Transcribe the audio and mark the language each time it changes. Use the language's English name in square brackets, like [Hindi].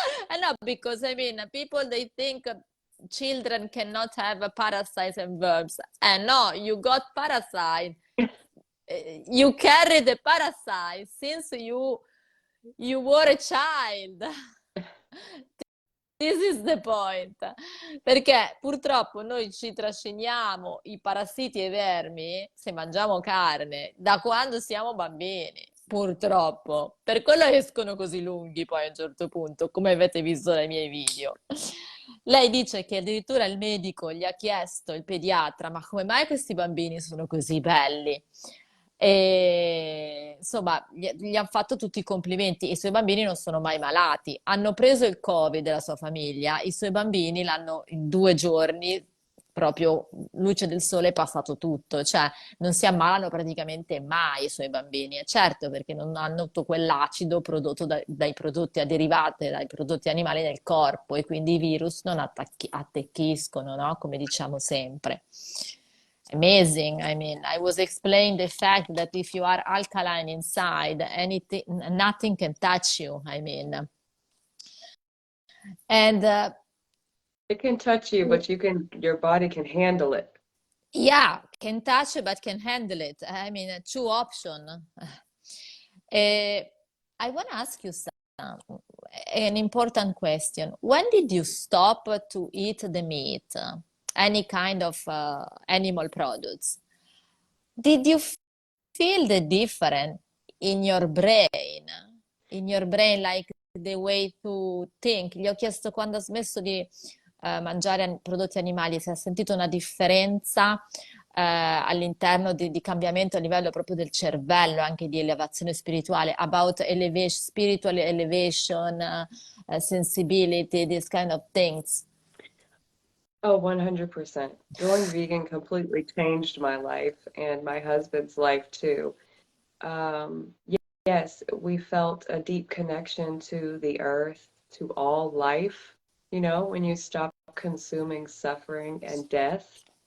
[English] And no, because I mean, people they think children cannot have parasites and worms. And no, you got parasite. You carry the parasite since you were a child. This is the point. [Italian] Perché purtroppo noi ci trasciniamo i parassiti e i vermi se mangiamo carne da quando siamo bambini. Purtroppo. Per quello escono così lunghi poi a un certo punto, come avete visto dai miei video. Lei dice che addirittura il medico gli ha chiesto, il pediatra, ma come mai questi bambini sono così belli? E insomma, gli hanno fatto tutti i complimenti. I suoi bambini non sono mai malati. Hanno preso il Covid della sua famiglia. I suoi bambini l'hanno in 2 giorni, proprio luce del sole, è passato tutto. Cioè, non si ammalano praticamente mai i suoi bambini. E certo, perché non hanno tutto quell'acido prodotto dai prodotti derivati dai prodotti animali nel corpo e quindi i virus non attecchiscono, no? Come diciamo sempre. Amazing. [English] I mean, I was explaining the fact that if you are alkaline inside, anything, nothing can touch you. I mean, and It can touch you, but your body can handle it. yeah, can touch it, but can handle it. I mean, two option. I want to ask you an important question. When did you stop to eat the meat, any kind of animal products? Did you feel the difference in your brain? In your brain, like the way to think? [Italian] Gli ho chiesto quando ha smesso di mangiare prodotti animali, se ha sentito una differenza all'interno di cambiamento a livello proprio del cervello, anche di elevazione spirituale, [English] about elevation, spiritual elevation, sensibility, these kind of things. Oh, 100%. Going vegan completely changed my life and my husband's life too. Yes, we felt a deep connection to the earth, to all life, when you stop consuming suffering and death.